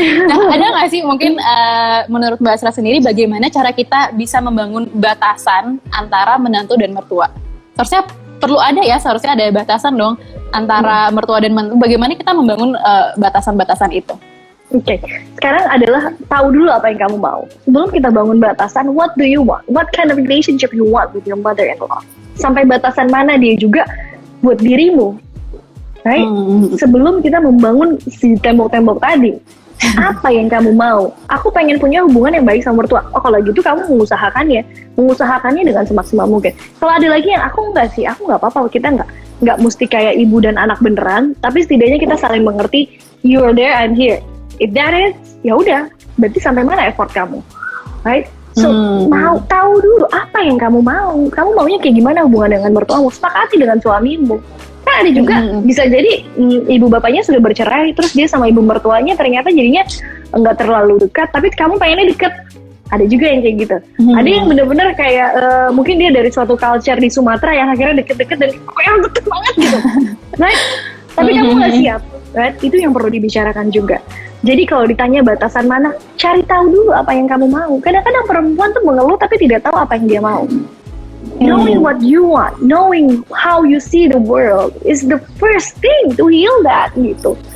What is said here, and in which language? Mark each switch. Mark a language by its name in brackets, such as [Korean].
[Indonesian] Nah, ada nggak sih mungkin menurut Mbak Asra sendiri bagaimana cara kita bisa membangun batasan antara menantu dan mertua? Seharusnya perlu ada ya, seharusnya ada batasan dong antara mertua dan menantu. Bagaimana kita membangun batasan-batasan itu? Oke, sekarang adalah tahu dulu apa yang kamu mau. Sebelum kita bangun batasan, [English] what do you want? What kind of relationship you want with your mother-in-law? [Indonesian] Sampai batasan mana dia juga buat dirimu, right? Sebelum kita membangun si tembok-tembok tadi, apa yang kamu mau? Aku pengen punya hubungan yang baik sama mertua. Oh, kalau gitu kamu mengusahakannya dengan semaksimal mungkin. Kalau ada lagi yang aku enggak sih, aku nggak apa-apa. Kita nggak mesti kayak ibu dan anak beneran, tapi setidaknya kita saling mengerti. [English] You are there, I'm here. If that is, [Indonesian] ya udah, berarti sampai mana effort kamu, right? So mau tahu dulu apa yang kamu mau. Kamu maunya kayak gimana hubungan dengan mertuamu? Sepakati dengan suamimu. Kan ada juga bisa jadi ibu bapaknya sudah bercerai, terus dia sama ibu mertuanya ternyata jadinya nggak terlalu dekat, tapi kamu pengennya deket. Ada juga yang kayak gitu. Ada yang bener-bener kayak mungkin dia dari suatu culture di Sumatera yang akhirnya deket-deket dan kayak deket banget gitu, right? Tapi kamu nggak siap, right? Itu yang perlu dibicarakan juga. Jadi kalau ditanya batasan mana, cari tahu dulu apa yang kamu mau. Kadang-kadang perempuan tuh mengeluh tapi tidak tahu apa yang dia mau. [English] Knowing what you want, knowing how you see the world is the first thing to heal that gitu.